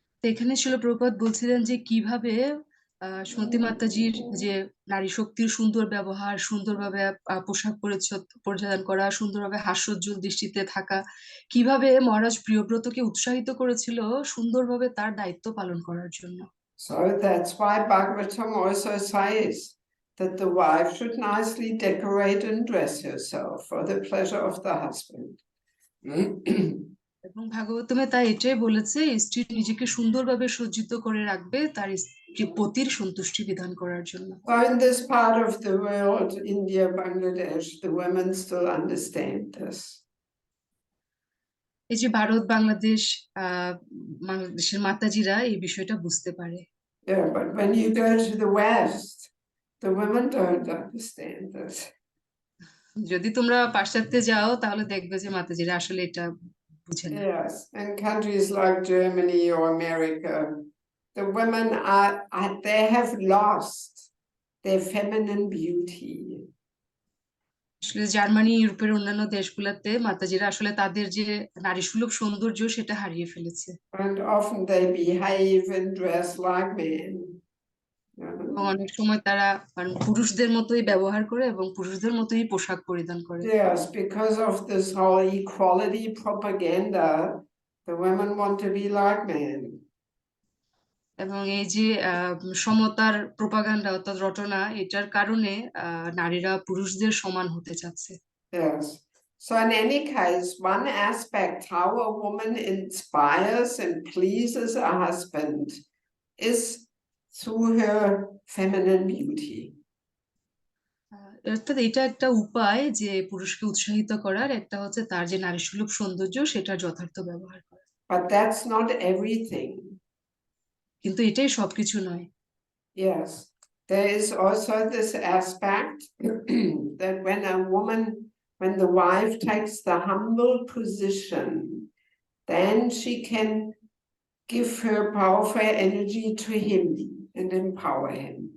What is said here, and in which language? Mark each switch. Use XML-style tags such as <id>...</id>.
<bn>এখানে শিল প্রভুপাদ বলছিলেন যে কিভাবে সতী মাতাজির যে নারী শক্তির সুন্দর ব্যবহার, সুন্দরভাবে পোশাক পরিধান করা, সুন্দরভাবে হাস্যোজ্জ্বল দৃষ্টিতে থাকা, কিভাবে মহারাজ প্রিয়ব্রতকে উৎসাহিত করেছিল সুন্দরভাবে তার দায়িত্ব পালন করার জন্য।</bn> <en>So that's why Bhagavatam also says that the wife should nicely decorate and dress herself for the pleasure of the husband.</en> <bn>এবং ভাগবতমে তাই এটাই বলেছে, স্ত্রী নিজেকে সুন্দরভাবে সজ্জিত করে রাখবে তার পতির সন্তুষ্টি বিধান করার জন্য।</bn> <en>So in this part of the world, India, Bangladesh, the women still understand this.</en> <bn>এই যে ভারত, বাংলাদেশ, বাংলাদেশের মাতাজিরা এই বিষয়টা বুঝতে পারে।</bn> <en>Yeah, but when you go to the West, the women don't understand this.</en> <bn>যদি তোমরা পাশ্চাত্যে যাও তাহলে দেখবে যে মাতাজিরা আসলে এটা বুঝে না।</bn> <en>Yes, in countries like Germany or America, the women they have lost their feminine beauty.</en> <bn>আসলে জার্মানি, ইউরোপের অন্যান্য দেশগুলোতে মাতাজিরা আসলে তাদের যে নারী সুলভ সৌন্দর্য সেটা হারিয়ে ফেলেছে।</bn> <en>And often they behave and dress like men.</en> <bn>অনেক সময় তারা পুরুষদের মতোই ব্যবহার করে এবং পুরুষদের মতোই পোশাক পরিধান করে।</bn> <en>Yes, because of this whole equality propaganda, the women want to be like men.</en> <bn>এবং এই যে সমতার প্রোপাগান্ডা অর্থাৎ রটনা, এটার কারণে নারীরা পুরুষদের সমান হতে চাচ্ছে।</bn> <en>Yes. So in any case, one aspect how a woman inspires and pleases a husband is through her feminine beauty.</en> <bn>অর্থাৎ এটা একটা উপায় যে পুরুষকে উৎসাহিত করার, একটা হচ্ছে তার যে নারী সুলভ সৌন্দর্য সেটার যথার্থ ব্যবহার করা।</bn> <en>But that's not everything.</en> <bn>কিন্তু এটাই সবকিছু নয়।</bn> <en>Yes, there is also this aspect that when the wife takes the humble position, then she can give her powerful energy to him and empower him.</en>